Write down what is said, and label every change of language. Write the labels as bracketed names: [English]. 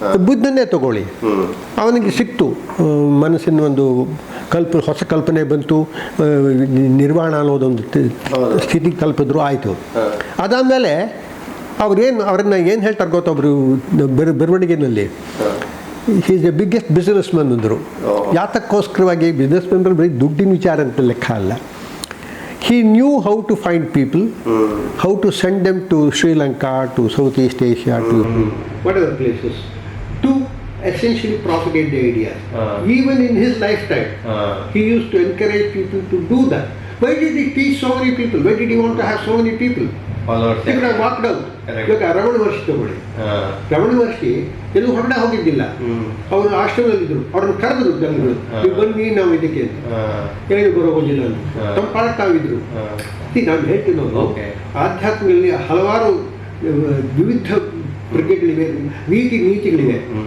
[Kannada] ಬುದ್ಧನ್ನೇ ತಗೊಳ್ಳಿ, ಅವನಿಗೆ ಸಿಕ್ತು ಮನಸ್ಸಿನ ಒಂದು ಹೊಸ ಕಲ್ಪನೆ ಬಂತು, ನಿರ್ವಾಣ ಅನ್ನೋದೊಂದು ಸ್ಥಿತಿ ಕಲ್ಪಿದ್ರು, ಆಯಿತು. ಅದಾದಮೇಲೆ ಅವ್ರನ್ನ ಏನು ಹೇಳ್ತಾರೆ ಗೊತ್ತೊಬ್ರು ಬರವಣಿಗೆನಲ್ಲಿ, [English] he is the biggest businessman [Kannada] ಅಂದರು. ಯಾತಕ್ಕೋಸ್ಕರವಾಗಿ ಬಿಸ್ನೆಸ್ ಮ್ಯಾನ್ ಬರೀ ದುಡ್ಡಿನ ವಿಚಾರ ಅಂತ ಲೆಕ್ಕ ಅಲ್ಲ. [English] He knew how to find people, how to send them to Sri Lanka, to Southeast Asia, to whatever places, to essentially propagate the ideas. Even in his lifetime, he used to encourage people to do that. Why did he teach so many people? Why did he want to have so many people? He could have walked out. [Kannada] ಇವಾಗ ರಮಣ ಮಹರ್ಷಿ ತಗೊಳ್ಳಿ, ರಮಣ ಮಹರ್ಷಿ ಎಲ್ಲೂ ಹೊರಗಡೆ ಹೋಗಿದ್ದಿಲ್ಲ, ಅವರು ಆಶ್ರಮದಲ್ಲಿದ್ದರು. ಅವ್ರನ್ನ ಕರೆದ್ರು ಜನಗಳು, ನೀವು ಬನ್ನಿ ನಾವು ಇದಕ್ಕೆ ಅಂತ. ಹೇಳಿ ಬರೋದಿಲ್ಲ ಅಂತ ತಮ್ಮ ಪಾಠ ತಾವಿದ್ರು. ನಾನು ಹೇಳ್ತೀನಿ, ನಾವು ಆಧ್ಯಾತ್ಮದಲ್ಲಿ ಹಲವಾರು ವಿವಿಧ ಪ್ರಜ್ಞೆಗಳಿವೆ, ನೀತಿಗಳಿವೆ.